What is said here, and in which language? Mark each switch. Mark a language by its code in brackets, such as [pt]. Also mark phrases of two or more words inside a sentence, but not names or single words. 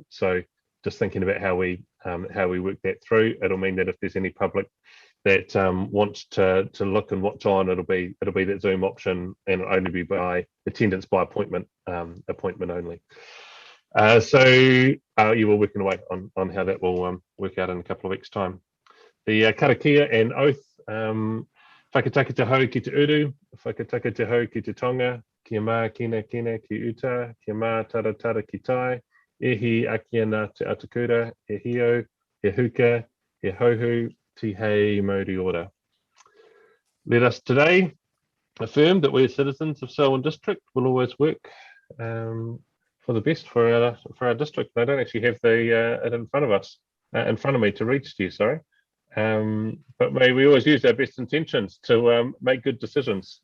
[en] So just thinking about how we work that through, it'll mean that if there's any public that wants to look and watch on, it'll be that Zoom option, and it'll only be by attendance by appointment only. So you were working away on how that will work out in a couple of weeks' time. The karakia and oath, [mi] whakataka te hau ki te uru, whakataka te hau ki te tonga, kia mā kina kina ki uta, kia mā tara tara ki tai, ehi akia nā te atakura, he hio, he huka, he hauhu, te hei mauri ora. [en] Let us today affirm that we as citizens of Selwyn District will always work for the best for our district. I don't actually have it in front of us, in front of me to reach to you, sorry. But may we always use our best intentions to make good decisions.